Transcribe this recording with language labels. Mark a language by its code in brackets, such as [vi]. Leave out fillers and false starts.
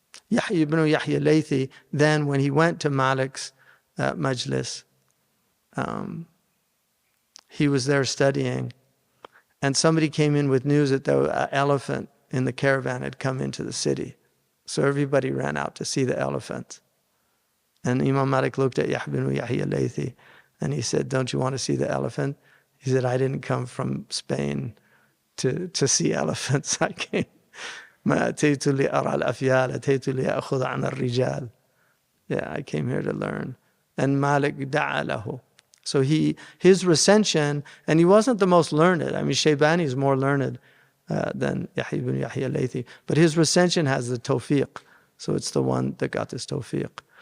[en] Yahya ibn Yahya al-Laythi, then when he went to Malik's majlis, he was there studying, and somebody came in with news that an elephant in the caravan had come into the city. So everybody ran out to see the elephant. And Imam Malik looked at Yahya ibn Yahya al-Laythi and he said, don't you want to see the elephant? He said, I didn't come from Spain to see elephants. I came. [ar] ما أتيت لأرى الأفيال أتيت لأخذ عن الرجال. [en] Yeah, I came here to learn. And Malik [ar] da'a lahu. [en] So his recension, and he wasn't the most learned. I mean, Shaybani is more learned than Yahya ibn Yahya al-Laythi. But his recension has the tawfiq. So it's the one that got this tawfiq.